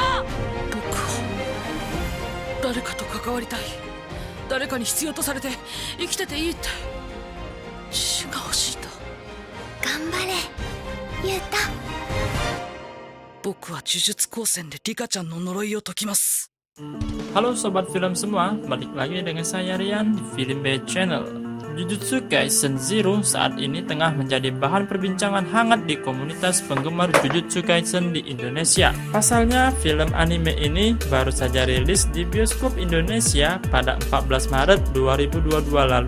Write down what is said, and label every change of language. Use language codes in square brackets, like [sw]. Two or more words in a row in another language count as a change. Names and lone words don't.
[ja] 僕は誰かと関わりたい。誰かに必要とされて生きてていいって血が欲しいんだ。頑張れユータ。僕は呪術高専でリカちゃんの呪いを解きます。 [id] Halo sobat film semua, balik lagi dengan saya Rian di Film B Channel. Jujutsu Kaisen Zero saat ini tengah menjadi bahan perbincangan hangat di komunitas penggemar Jujutsu Kaisen di Indonesia. Pasalnya, film anime ini baru saja rilis di bioskop Indonesia pada 14 Maret 2022 lalu.